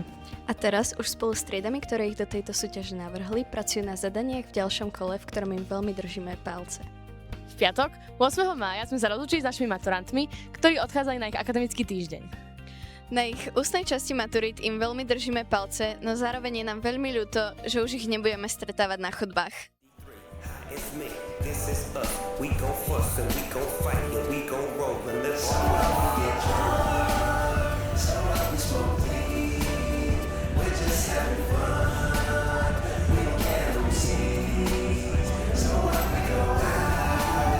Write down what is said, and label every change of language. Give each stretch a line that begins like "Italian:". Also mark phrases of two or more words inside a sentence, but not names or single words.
Slovak: A teraz už spolu s triedami, ktoré ich do tejto súťaže navrhli, pracujú na zadaniach v ďalšom kole, v ktorom im veľmi držíme palce. V piatok, 8. mája, sme sa rozlúčili s našimi maturantmi, ktorí odchádzali na ich akademický týždeň. Na ich ústnej časti maturít im veľmi držíme palce, no zároveň je nám veľmi ľúto, že už ich nebudeme stretávať na chodbách.
English: It's me, this is us. We gon' fuss and we gon' fight and we gon' roll and let's get drunk. So rock we smoke weed. We're just having fun. We don't care who sees. So rock we go out.